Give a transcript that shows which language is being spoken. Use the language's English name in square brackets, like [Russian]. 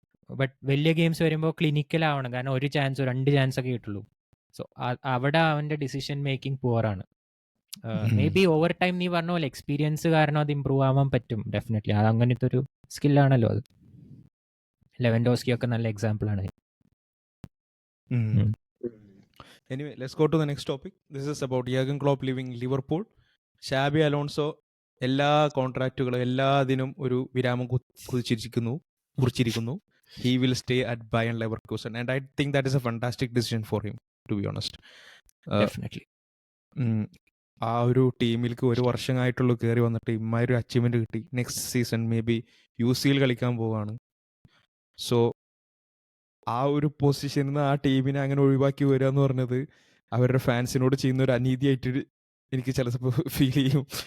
[Malayalam] But വലിയ games വരുമ്പോൾ clinical ആവണം, കാരണം ഒരു ചാൻസോ 2 ചാൻസ് ഒക്കെ കിട്ടുള്ളൂ. സോ അവിടെ അവന്റെ decision making പുവറാണ്. May be over time നീ പറഞ്ഞ പോലെ എക്സ്പീരിയൻസ് കാരണം അത് ഇമ്പ്രൂവ് ആവാൻ പറ്റും, ഡെഫിനറ്റ്ലി. അത് അങ്ങനത്തെ ഒരു സ്കില്ലാണല്ലോ അത്. ലെവൻഡോസ്കി ഒക്കെ നല്ല എക്സാമ്പിൾ ആണ്. [English] Anyway, let's go to the next topic. This is about Jurgen Klopp leaving Liverpool. [Malayalam] Shabi Alonso എല്ലാ കോൺട്രാക്റ്റുകളും എല്ലാത്തിനും ഒരു വിരാമം കുറിച്ചിരിക്കുന്നു. [English] He will stay at Bayern Leverkusen, and I think that is a fantastic decision for him, to be honest. Definitely. [Malayalam] ആ ഒരു ടീമിലേക്ക് 1 വർഷമായിട്ടുള്ളൂ കയറി വന്നിട്ട് ഇമ്മായൊരു achievement കിട്ടി. Next season may be UCL കളിക്കാൻ പോവാണ്. സോ ആ ഒരു പൊസിഷനിൽ നിന്ന് ആ ടീമിനെ അങ്ങനെ ഒഴിവാക്കി വരിക എന്ന് പറഞ്ഞത് അവരുടെ ഫാൻസിനോട് ചെയ്യുന്ന ഒരു അനീതിയായിട്ട് എനിക്ക് ചിലപ്പോൾ ഫീൽ ചെയ്യും.